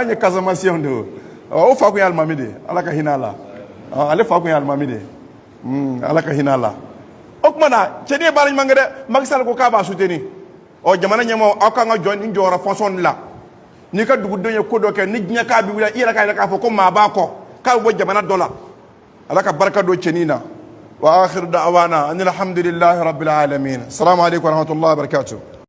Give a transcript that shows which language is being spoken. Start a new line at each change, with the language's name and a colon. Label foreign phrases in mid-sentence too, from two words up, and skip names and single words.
Bambara: An ye Casamançiens de o fa kun ye alimami de ye, Ala ka hinɛ a la, ale fa kun ye alimami de ye, Ala ka hinɛ a la. O tuma na cɛnin ye baara ɲuman kɛ dɛ, Macky Sall ko k'a b'a soutenir. Jamana ɲɛmaaw aw kan ka jɔ nin jɔyɔrɔ fonction de la. N'i ka dugudenw ye ko dɔ kɛ, ni diɲɛ k'a bɛ wuli, i yɛrɛ k'a yɛrɛ k'a fɔ ko maa b'a kɔ, k'a bɛ bɔ jamana dɔ la. Ala ka barika don cɛnin na.
Arabic: وآخر دعوانا أن الحمد لله رب العالمين. السلام عليكم ورحمة الله وبركاته.